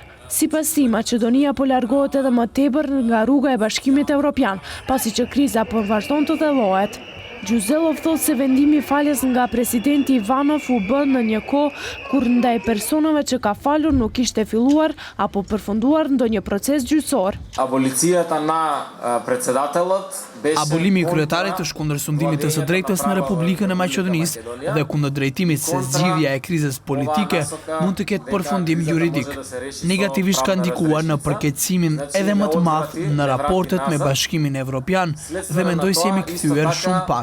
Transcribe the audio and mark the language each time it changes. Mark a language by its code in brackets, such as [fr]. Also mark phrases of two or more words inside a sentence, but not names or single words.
[sq] Sipas tij, Maqedonia po largohet edhe më tepër nga rruga e Bashkimit Evropian, pasi që kriza po vazhdon të thellohet. Xhuzelov thotë se vendimi i faljes nga presidenti Ivanov u bë në një kohë kur ndaj personave që ka falur nuk ishte filluar apo përfunduar ndonjë proces gjyqësor. [mk] Аболицията на председателот беше [sq] Abolimi i kryetarit të shkundër sundimit të së drejtës në Republikën e Maqedonisë dhe kundër drejtimit se zgjidhja e krizës politike mund të ketë përfundim juridik. Negativisht ka ndikuar në përkeqësimin edhe më të madh në raportet me Bashkimin Evropian dhe mendoj se jemi kthyer shumë pas.